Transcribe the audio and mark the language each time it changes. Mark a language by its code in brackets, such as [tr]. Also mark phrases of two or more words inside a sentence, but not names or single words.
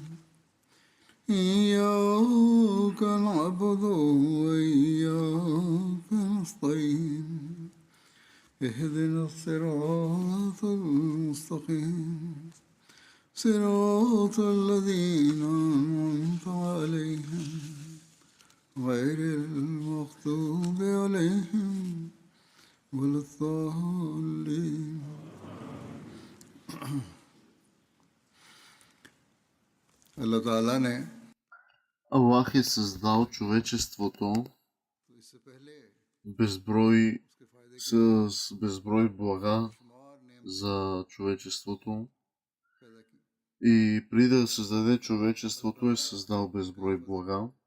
[ar] إياك نعبد وإياك نستعين اهدنا الصراط المستقيم صراط الذين أنعمت عليهم غير المغضوب عليهم ولا الضالين. Allah Ta'ala ne [bg] Аллах е създал човечеството безброй, с безброй блага за човечеството и преди да създаде човечеството е създал безброй блага.